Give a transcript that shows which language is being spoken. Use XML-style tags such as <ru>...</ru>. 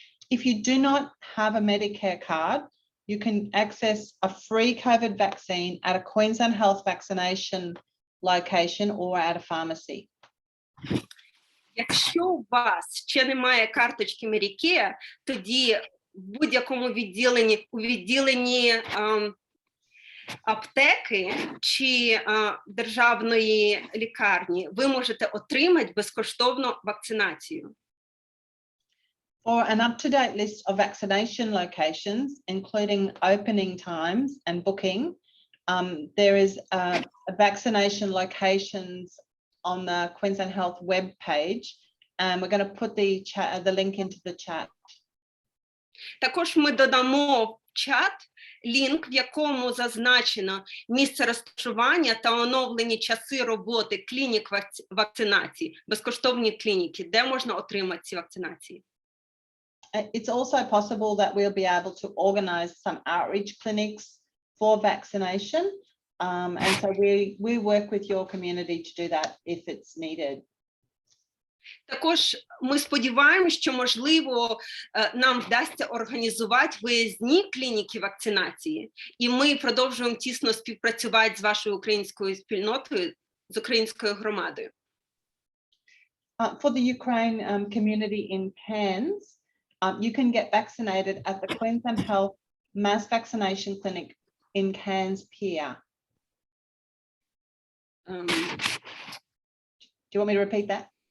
<en>If you do not have a Medicare card, you can access a free COVID vaccine at a Queensland Health vaccination location or at a pharmacy.</en> <uk>Якщо у вас ще немає карточки Medicare, тоді в будь-якому відділенні аптеки чи державної лікарні ви можете отримати безкоштовну вакцинацію.</uk> <en>For an up-to-date list of vaccination locations, including opening times and booking, there is a vaccination locations on the Queensland Health web page, and we're going to put the link into the chat.</en> <uk>Також ми додамо в чат лінк, в якому зазначено місце розташування та оновлені часи роботи клінік вакцинації, безкоштовні клініки, де можна отримати ці вакцинації.</uk> <en>It's also possible that we'll be able to organize some outreach clinics for vaccination. And so we work with your community to do that if it's needed.</en> <uk>Також ми сподіваємося, що, можливо, нам вдасться організувати виїзні клініки вакцинації, і ми продовжуємо тісно співпрацювати з вашою українською спільнотою, з українською громадою.</uk> <en>For the Ukraine community in Cairns, you can get vaccinated at the Queensland Health Mass Vaccination Clinic in Cairns Pier. Do you want me to repeat that?</en>